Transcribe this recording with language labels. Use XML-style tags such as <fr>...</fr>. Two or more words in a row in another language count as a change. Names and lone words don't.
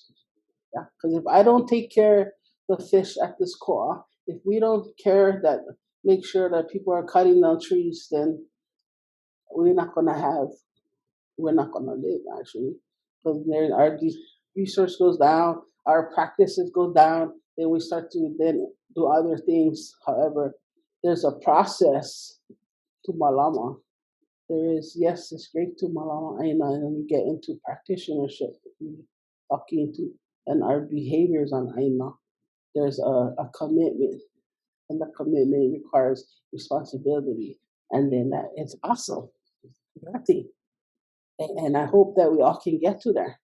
<en>Yeah, because if I don't take care of the fish at this koa, if we don't make sure that people are cutting down trees, then we're not gonna have we're not going to live, actually. Because our resource goes down, our practices go down, then we start to then do other things. However, there's a process to mālama. There is, yes, it's great to</en> <haw>mālama ʻāina,</haw> <en>and then we get into practitionership, talking to, and our behaviors on ʻāina. There's a commitment, and the commitment requires responsibility, and then that it's awesome. Nothing. And I hope that we all can get to there.</en>